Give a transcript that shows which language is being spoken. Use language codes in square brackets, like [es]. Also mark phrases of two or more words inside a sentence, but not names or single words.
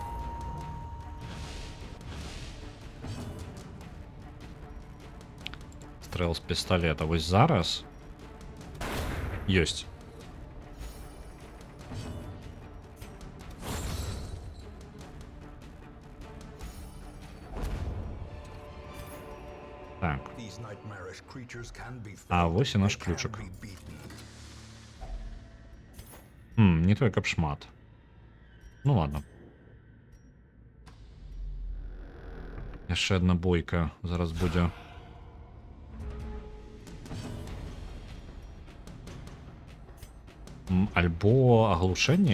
[be] Стрэл з пісталета. Вось зараз ёсць. Так. [en] These nightmarish creatures can be [be] А [en] felled, [be] вось і наш [en] they can [be] ключик. [en] be beaten. [be] Не той, каб шмат. [ru] Ну ладно. [be] Яшчэ одна бойка зараз будзе. Альбо аглушэнне.